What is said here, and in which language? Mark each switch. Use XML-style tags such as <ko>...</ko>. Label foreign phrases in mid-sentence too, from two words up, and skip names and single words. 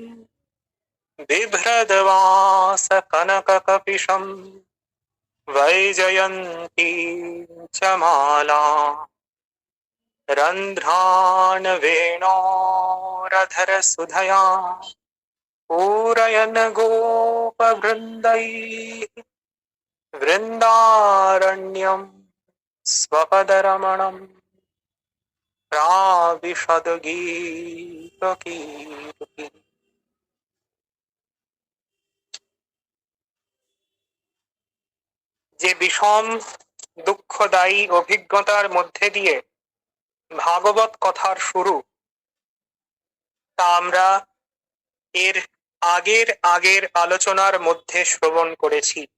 <sa>बिभ्रद्वास कनककपिशं वैजयन्तीं च माला रन्ध्रान् वेणोरधरसुधया पूरयन् गोपवृन्दैः वृन्दारण्यं स्वपदरमणं प्राविशद्गीतकीर्ति।</sa> <bn>যে বিষম দুঃখদায়ী অভিজ্ঞতার মধ্যে দিয়ে ভাগবত কথার শুরু, তা আমরা এর আগের আলোচনার মধ্যে শ্রবণ করেছি।</bn>